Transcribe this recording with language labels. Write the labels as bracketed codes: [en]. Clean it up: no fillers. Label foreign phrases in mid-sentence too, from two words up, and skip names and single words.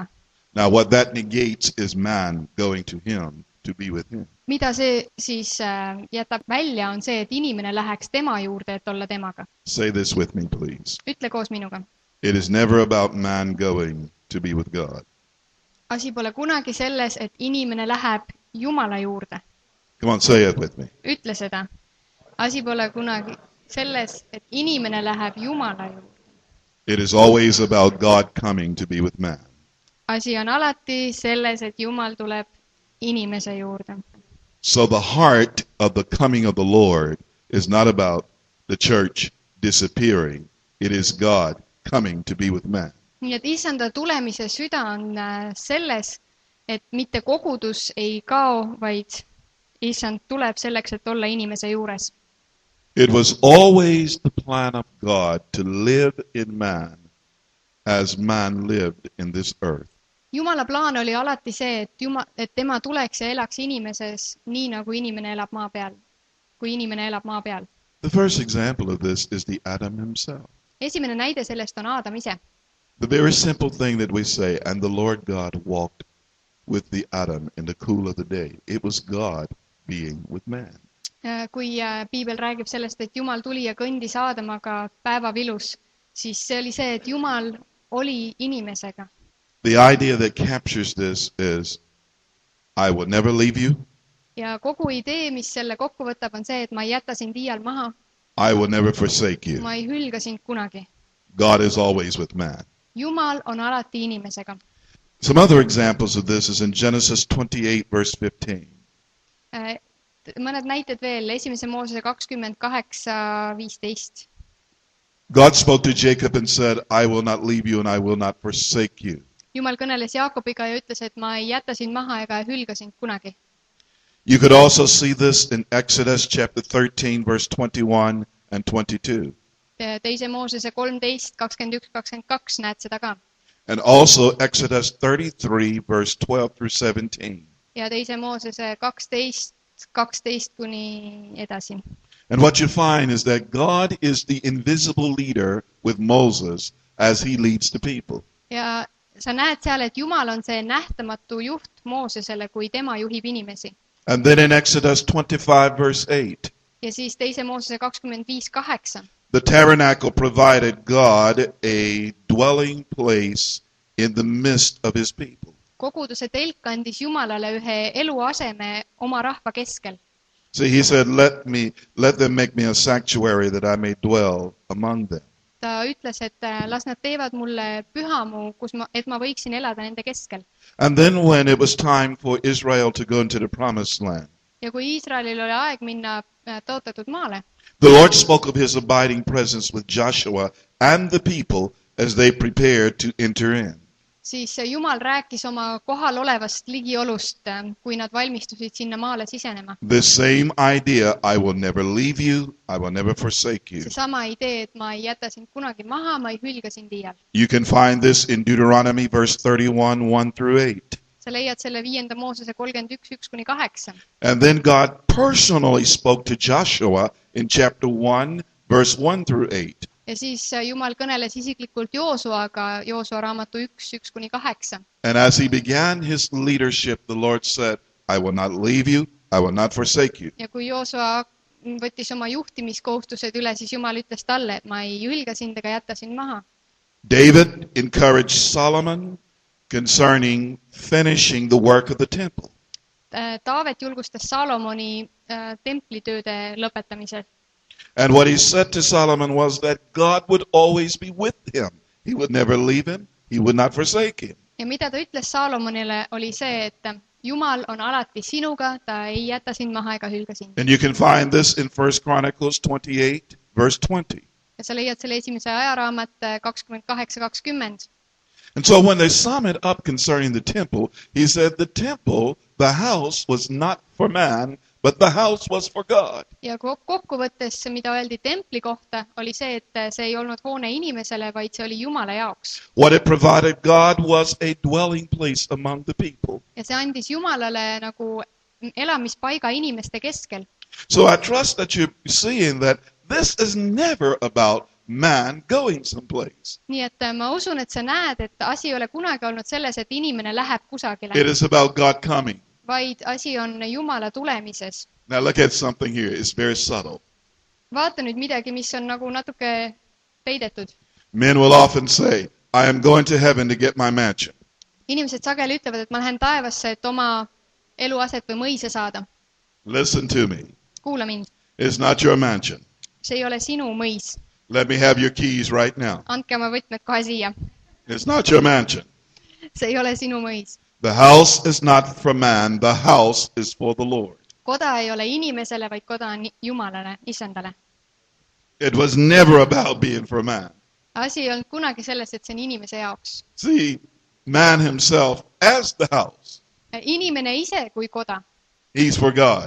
[en] Now what that negates is man going to him to be with him. [et] Mida see siis jätab välja, on see, et inimene läheks tema juurde, et olla temaga. [en] Say this with me, please. [et] Ütle koos minuga. [en] It is never about man going to be with God. [et] Asi pole kunagi selles, et inimene läheb Jumala juurde. [en] Come on, say it with me. [et] Ütle seda. Asi pole kunagi selles, et inimene läheb Jumala juurde. [en] It is always about God coming to be with man. [et] Asi on alati selles, et Jumal tuleb inimese juurde. [en] So the heart of the coming of the Lord is not about the church disappearing. It is God coming to be with man. [et] Nii et Issanda tulemise süda on selles, et mitte kogudus ei kao, vaid Issand tuleb selleks, et olla inimese juures. [en] It was always the plan of God to live in man as man lived in this earth. [et] Jumala plaan oli alati see, et tema tuleks ja elaks inimeses nii, nagu inimene elab maa peal, kui inimene elab maa peal. [en] The first example of this is the Adam himself. [et] Esimene näide sellest on Aadam ise. [en] The very simple thing that we say, and the Lord God walked with the Adam in the cool of the day. It was God being with man. [et] Kui Piibel räägib sellest, et Jumal tuli ja kõndis Aadamaga päevavilus, siis see oli see, et Jumal oli inimesega. [en] The idea that captures this is, I will never leave you. [et] Ja kogu idee, mis selle kokku võtab, on see, et ma ei jäta sind iial maha. [en] I will never forsake you. [et] Ma ei hülga sind kunagi. [en] God is always with man. [et] Jumal on alati inimesega. [en] Some other examples of this is in Genesis 28 verse 15. [et] Mõned näited veel, 1. Moosese 28:15. [en] God spoke to Jacob and said, I will not leave you and I will not forsake you. [et] Jumal kõneles Jaakobiga ja ütles, et ma ei jäta sind maha ega hülga sind kunagi. [en] You could also see this in Exodus chapter 13 verse 21 and 22. [et] 2. Moosese 13, 21, 22 näed seda ka. [en] And also Exodus 33 verse 12 through 17. [et] Ja 2. Moosese 12, 12 kuni edasi. [en] And what you find is that God is the invisible leader with Moses as he leads the people. [et] Ja sa näed seal, et Jumal on see nähtamatu juht Moosesele, kui tema juhib inimesi. [en] And then in Exodus 25 verse 8, [et] Ja siis teise Moosese 25:8. [en] the tabernacle provided God a dwelling place in the midst of his people. [et] Koguduse telk andis Jumalale ühe eluaseme oma rahva keskel. [en] See, he said, let them make me a sanctuary that I may dwell among them. [et] Ta ütles, et las nad teevad mulle pühamu, et ma võiksin elada nende keskel. [en] And then when it was time for Israel to go into the promised land, [et] Ja kui Iisraelil oli aeg minna tõotatud maale, [en] the Lord spoke of his abiding presence with Joshua and the people as they prepared to enter in. [et] siis Jumal rääkis oma kohal olevast ligiolust, kui nad valmistusid sinna maale sisenema. [en] The same idea, I will never leave you, I will never forsake you. [et] See sama idee, et ma ei jäta sind kunagi maha, ma ei hülga sind iial. [en] You can find this in Deuteronomy verse 31, 1 through 8. [et] Sa leiad selle 5. Moosese 31, 1-8. [en] And then God personally spoke to Joshua in chapter 1, verse 1 through 8. [et] Ja siis Jumal kõneles isiklikult Joosuaga Joosua raamatu 1, 1-8. [en] And as he began his leadership, the Lord said, I will not leave you, I will not forsake you. [et] Ja kui Joosua võttis oma juhtimiskohustused üle, siis Jumal ütles talle, et ma ei hülga sind ega jäta sind maha. [en] David encouraged Solomon concerning finishing the work of the temple. [et] Taavet julgustas Salomoni templitööde lõpetamisel. [en] And what he said to Solomon was that God would always be with him. He would never leave him. He would not forsake him. [et] Ja mida ta ütles Salomonile oli see, et Jumal on alati sinuga, ta ei jäta sind maha ega hülga sind. [en] And you can find this in 1 Chronicles 28, verse 20. [et] Ja sa leiad selle esimese ajaraamat 28:20. [en] And so when they sum it up concerning the temple, he said the temple, the house, was not for man, but the house was for God. [et] Ja kokkuvõttes, mida öeldi templi kohta, oli see, et see ei olnud hoone inimesele, vaid see oli Jumala jaoks. [en] What it provided God was a dwelling place among the people. [et] Ja see andis Jumalale nagu elamispaiga inimeste keskel. [en] So I trust that you're seeing that this is never about man going someplace. [et] Nii et ma usun, et sa näed, et asi ei ole kunagi olnud selles, et inimene läheb kusagile, [en] It is about God coming. [et] vaid asi on Jumala tulemises. [en] Now look at something here. It's very subtle. [et] Vaata nüüd midagi, mis on nagu natuke peidetud. [en] Men will often say, I am going to heaven to get my mansion. [et] Inimesed sageli ütlevad, et ma lähen taevasse, et oma eluaset või mõisa saada. [en] Listen to me. [et] Kuula mind. [en] It's not your mansion. [et] See ei ole sinu mõis. [en] Let me have your keys right now. [et] Andke oma võtmed kohe siia. [en] It's not your mansion. [et] See ei ole sinu mõis. [en] The house is not for man. The house is for the Lord. [et] Koda ei ole inimesele, vaid koda on Jumalale, Isandale. [en] It was never about being for man. [et] Asi ei olnud kunagi selles, et see on inimese jaoks. [en] See, man himself as the house. [et] Inimene ise kui koda. [en] He's for God.